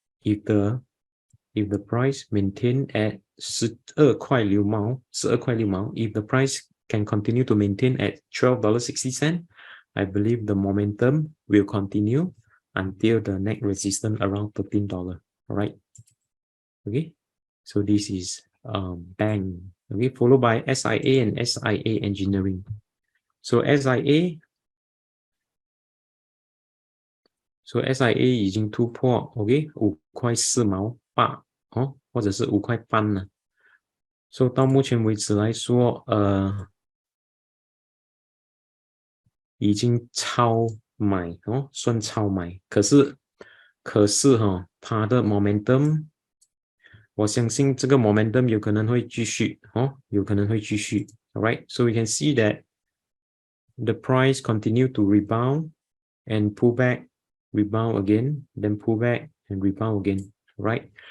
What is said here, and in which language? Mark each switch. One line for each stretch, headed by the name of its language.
English: If the price maintain at
Chinese: 12块6毛
English: if the price can continue to maintain at $12.60, I believe the momentum will continue until the next resistance around $13. All right. Okay, so this is bank. Okay, followed by SIA and SIA Engineering. So SIA,
Chinese: So SIA 已经突破 OK 5.48块哦，或者是5块半了。 So 到目前为止来说，已经超买哦，算超买。可是它的 momentum， 我相信这个 momentum 有可能会继续哦，有可能会继续。
English: Alright, so we can see that the price continue to rebound and pull back, rebound again, then pull back and rebound again, right?